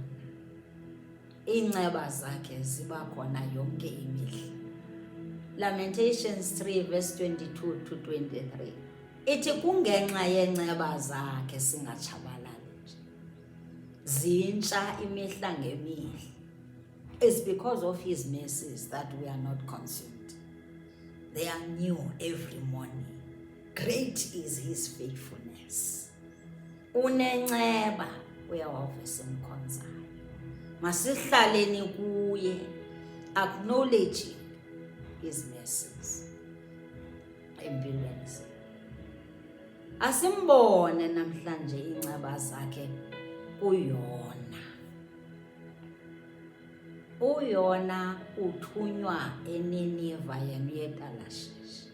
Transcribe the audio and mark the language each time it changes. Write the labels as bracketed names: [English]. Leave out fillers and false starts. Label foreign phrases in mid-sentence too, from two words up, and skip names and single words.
[Xhosa] Iinceba zakhe ziba khona yonke imihla. [English] Lamentations 3 verse 22 to 23. [Xhosa] Ithi kungenxa yenceba zakhe singatshabalali nje. Zintsha imihla ngemihla. [English] It's because of his mercies that we are not consumed. They are new every morning. Great is his faithfulness. [Xhosa] Unenceba uYehova esimkhonzayo. Masihlaleni kuye, [English] acknowledging his mercies. [Xhosa] Empilweni zethu. Asimbone namhlanje inceba zakhe kuYona. UYona uthunywa eNiniva yemYetalashishi.